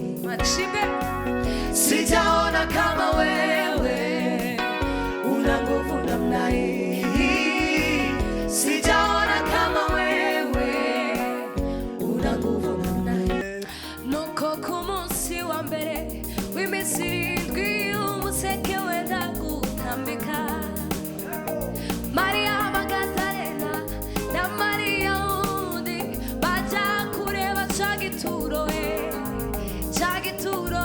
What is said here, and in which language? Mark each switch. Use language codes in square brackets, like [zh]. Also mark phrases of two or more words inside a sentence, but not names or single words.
[sw] Machimbe, sijaona kama wewe, una nguvu namna hii. Sijaona kama wewe, una nguvu namna hii. [rn] Nuko ku munsi wa mbere w'iminsi irindwi umuseke wenda gutambika, Mariya Magadalena na Mariya wundi baja kureba ca gituro, ca gituro.